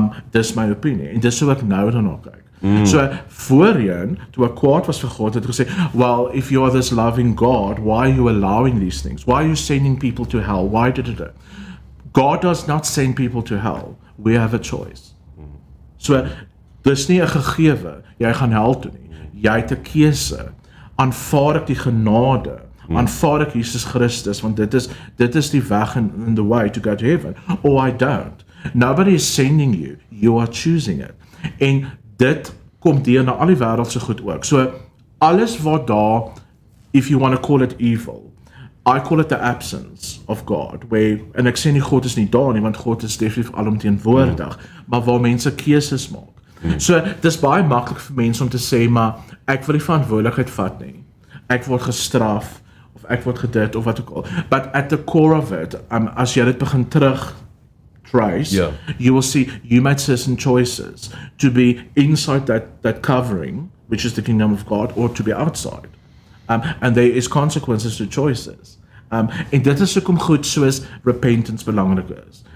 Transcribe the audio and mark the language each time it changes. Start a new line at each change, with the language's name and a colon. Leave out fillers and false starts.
Afrikaans: Dis my opinie, en dis hoe ek nou daarna kyk. So, voorheen, toe ek kwaad was vir God, het ek gesê,
English: well, if you are this loving God, why are you allowing these things? Why are you sending people to hell? Why did it? God does not send people to hell. We have a choice.
Afrikaans: So, dis nie 'n gegewe, jy gaan hel toe nie. Jy het 'n keuse. Aanvaar ek die genade, aanvaar ek Jesus Christus, want dit is die weg
English: and the way to go to heaven, or I don't. Nobody is sending you, you are choosing it.
Afrikaans: En dit kom deur na al die wêreldse goed ook. So alles wat daar,
English: if you want to call it evil, I call it the absence of God,
Afrikaans: en ek sê nie God is nie daar nie, want God is definitief alomteenwoordig, maar waar mense keuses maak. So dis baie maklik vir mense om te sê, maar ek wil die verantwoordelikheid vat nie. Ek word gestraf, of ek word gedit, of wat ook al.
English: But at the core of it,
Afrikaans: as jy dit begin terug
English: trace, you will see you made certain choices to be inside that covering, which is the kingdom of God, or to be outside. And there is consequences to choices.
Afrikaans: En dit is hoekom goed soos repentance belangrik is.